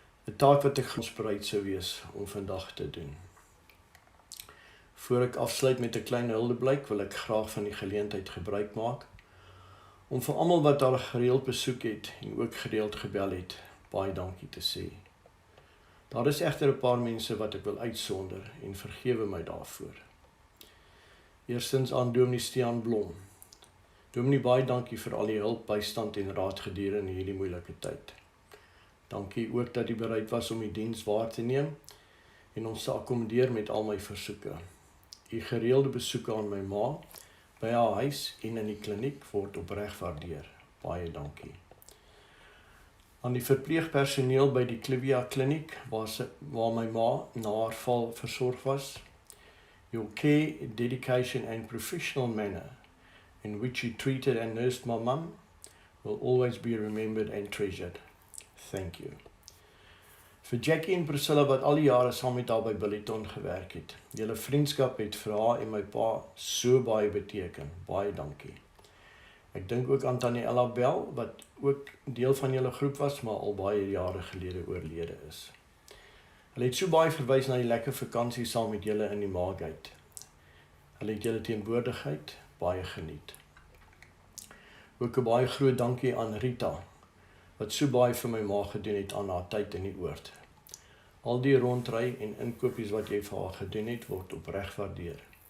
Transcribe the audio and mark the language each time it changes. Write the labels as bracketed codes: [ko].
[af] 'n taak wat ek bereid sou wees om vandag te doen. Voor ek afsluit met 'n klein huldeblyk, wil ek graag van die geleentheid gebruik maak, om vir almal wat haar gereeld besoek het en ook gereeld gebel het, baie dankie te sê. Daar is egter 'n paar mense wat ek wil uitsonder en vergewe my daarvoor. Eerstens aan Dominee Stiaan Blom. Dominee, baie dankie vir al die hulp, bystand en raad gedurende hierdie moeilike tyd. Dankie ook dat u bereid was om die diens waar te neem en ons te akkommodeer met al my versoeke. U gereelde besoeke aan my ma, by haar huis en in die kliniek word opreg waardeer. Baie dankie. Aan die verpleegpersoneel by die Clivia kliniek, waar my ma na haar val versorg was. [en] Your care, dedication and professional manner in which you treated and nursed my mum will always be remembered and treasured. Thank you. [af] Vir Jackie en Priscilla wat al die jare saam met haar by Billiton gewerk het. Julle vriendskap het vir haar en my pa so baie beteken. Baie dankie. Ek dink ook aan Tannie Ella Bell, wat ook deel van julle groep was, maar al baie jare gelede oorlede is. Hulle het so baie verwys na die lekker vakansie saam met julle in die Maagheid. Hulle het julle teenwoordigheid baie geniet. Ook 'n baie groot dankie aan Rita, wat so baie vir my ma gedoen het aan haar tyd in die oord. Al die rondry en inkopies wat jy vir haar gedoen het, word opreg waardeer.